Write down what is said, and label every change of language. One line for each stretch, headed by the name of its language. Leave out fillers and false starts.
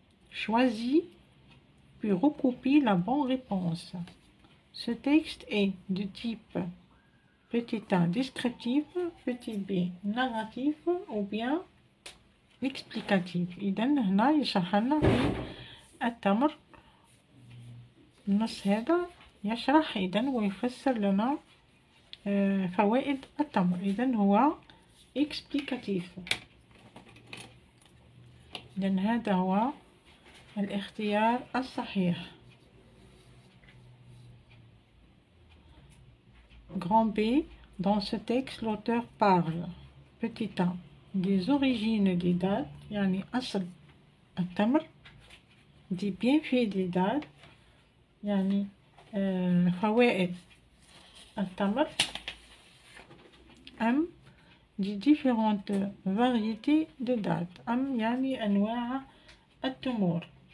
French: Choisis puis recopie la bonne réponse. Ce texte est de type petit a descriptif, petit b narratif ou bien explicatif.
Arabic: إذا هنا يشرح لنا في التمر. النص هذا يشرح إذن ويفسر لنا فوائد التمر. إذن هو explicatif. إذن هذا هو الاختيار الصحيح.
French: Grand B, dans ce texte, l'auteur parle, petit a, des origines des dattes,
Arabic: يعني أصل التمر,
French: des bienfaits des dattes,
Arabic: يعني فوائد التمر,
French: des différentes variétés de dattes,
Arabic: يعني أنواع التمور.